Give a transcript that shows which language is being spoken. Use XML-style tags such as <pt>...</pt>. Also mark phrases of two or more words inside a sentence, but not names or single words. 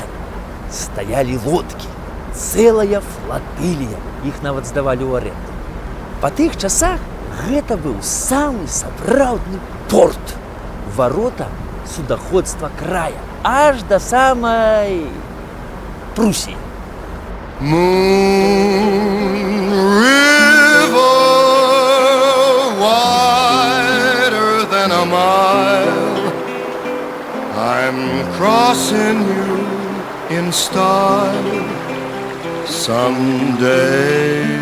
<be>Стаялі лодкі, цэлая флатылія, іх нават здавалі ў аренду. Па тых часах гэта быў самы сапраўдны порт, варота судаходства края, аж да самай Прусіі.</be> <en>Moon River, wider than a mile, I'm crossing you in style someday.</en>